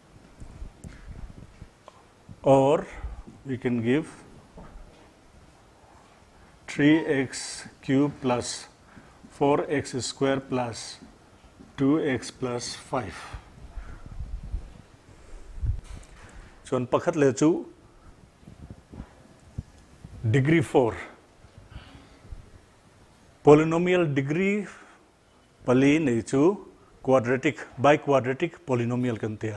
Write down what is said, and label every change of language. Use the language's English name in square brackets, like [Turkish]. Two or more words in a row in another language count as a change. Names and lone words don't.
[English] Or we can give 3x cube plus 4x square plus 2x plus 5. [Mizo] So on pakhat le chu degree 4. [English] Polynomial degree [Mizo] pali nei chu [English] quadratic biquadratic polynomial [Mizo] kan tia.